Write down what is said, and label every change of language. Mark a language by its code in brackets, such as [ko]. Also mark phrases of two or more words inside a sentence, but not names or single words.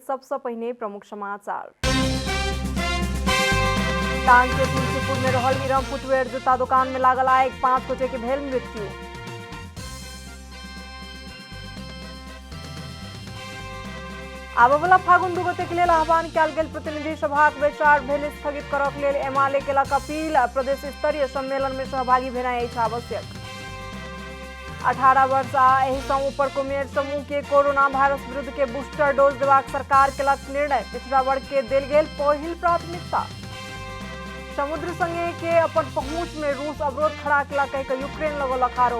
[mai] सबसे पहले प्रमुख समाचार। टांग के तुलसीपुर में रहल इरम फुटवेयर जूता दुकान में लागल आग, 5 गोटे के भेल मृत्यु। आबयवला फागुन 2 गते के लेल आह्वान कयल गेल प्रतिनिधि सभाक बैसार भेल स्थगित करक लेल एमएलए केलक अपील। प्रदेश स्तरीय सम्मेलन में सहभागी भेनाइ अछि आवश्यक। 18 वर्ष आ एहिसँ ऊपरक उमेर समूह के कोरोना वायरस विरुद्ध के बूस्टर डोज देबाक सरकार केलक निर्णय। पिछड़ा वर्ग के देल गेल पहिल प्राथमिकता। समुद्र संगे के अपन पहुंच में रूस अवरोध खड़ा केला कहिकऽ यूक्रेन लगौलक आरोप।